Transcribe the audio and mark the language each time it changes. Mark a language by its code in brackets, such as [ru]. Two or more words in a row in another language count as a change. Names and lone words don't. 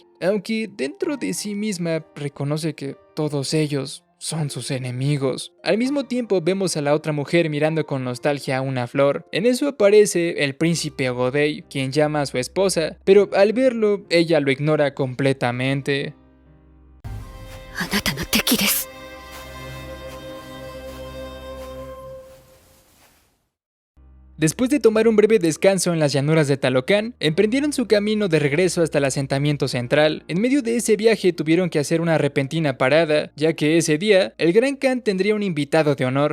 [es] Aunque dentro de sí misma reconoce que todos ellos son sus enemigos. Al mismo tiempo vemos a la otra mujer mirando con nostalgia a una flor. En eso aparece el príncipe Ogodei, quien llama a su esposa, pero al verlo, ella lo ignora completamente. [ja] あなたの敵です。 [es] Después de tomar un breve descanso en las llanuras de Talocan, emprendieron su camino de regreso hasta el asentamiento central. En medio de ese viaje tuvieron que hacer una repentina parada, ya que ese día el Gran Khan tendría un invitado de honor.